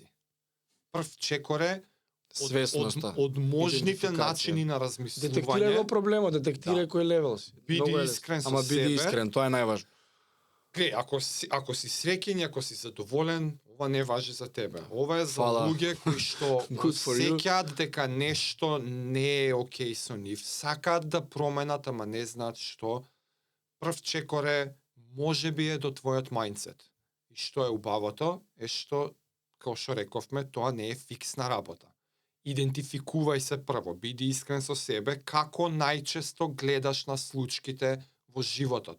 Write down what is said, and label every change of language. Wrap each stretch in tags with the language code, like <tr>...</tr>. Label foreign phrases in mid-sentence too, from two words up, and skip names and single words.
<mk>Прв чекор е свесноста. од можните идентификација. начини на Детектирај размислување. го проблемот, детектирај Да. кој левел си. Биди Многу е искрен лесно. со Ама биди себе. искрен, тоа е најважно. Глеј, ако си среќен, ако си задоволен, ова не важи за тебе. Ова е за Фала. луѓе кои што</mk> <en>Good for you.</en> <mk>осеќаат дека нешто не е окей со нив, сакаат да променат, ама не знаат што. Прв чекор е можеби е до твојот мајндсет. И што е убавото е што, како што рековме, тоа не е фиксна работа. Идентификувај се прво, биди искрен со себе, како најчесто гледаш на случките во животот.</mk>